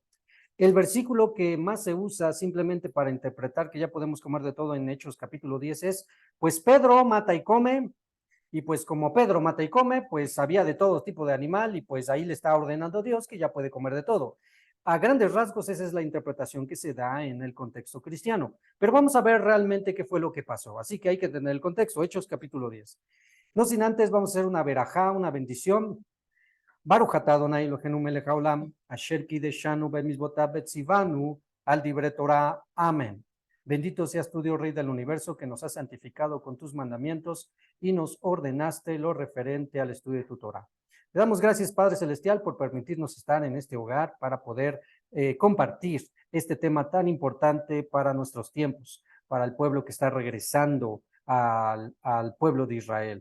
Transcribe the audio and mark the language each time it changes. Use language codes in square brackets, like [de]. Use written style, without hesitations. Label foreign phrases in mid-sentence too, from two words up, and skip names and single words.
[es] El versículo que más se usa simplemente para interpretar que ya podemos comer de todo en Hechos capítulo 10 es, pues Pedro mata y come, y pues como Pedro mata y come, pues había de todo tipo de animal y pues ahí le está ordenando Dios que ya puede comer de todo. A grandes rasgos esa es la interpretación que se da en el contexto cristiano. Pero vamos a ver realmente qué fue lo que pasó. Así que hay que tener el contexto. Hechos capítulo 10. No sin antes vamos a hacer una verajá, una bendición. [he] ברוך אתה אדוני אלוהינו מלך העולם, אשר קדשנו במצוותיו וציוונו על דברי תורה. [es] Amén. Bendito seas tú, Dios Rey del universo, que nos has santificado con tus mandamientos y nos ordenaste lo referente al estudio de tu Torah. Le damos gracias, Padre Celestial, por permitirnos estar en este hogar para poder compartir este tema tan importante para nuestros tiempos, para el pueblo que está regresando al pueblo de Israel.